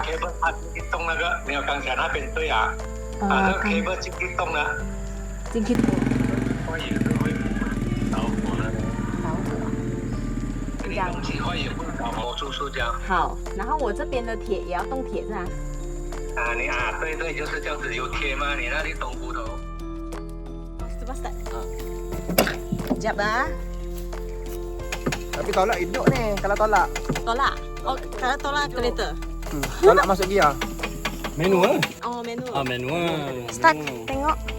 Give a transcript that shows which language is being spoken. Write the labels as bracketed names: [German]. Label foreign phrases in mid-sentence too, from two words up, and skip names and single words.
[Chinese] cable 它进去动那个，没有刚才那边对啊，这个 cable 进去动了，进去坏也是会着火的。着火，这里东西坏也会着火，就是这样。好，然后我这边的铁也要动铁是吧？对，就是这样子，有铁吗？你那里动骨头。 [Malay] Coba start. Sekejap lah. Tapi tolak hidup ni kalau tolak. Tolak. Oh, kalau tolak kereta. Tolak masuk gear. Manual. Oh, manual. Manual. Start, tengok.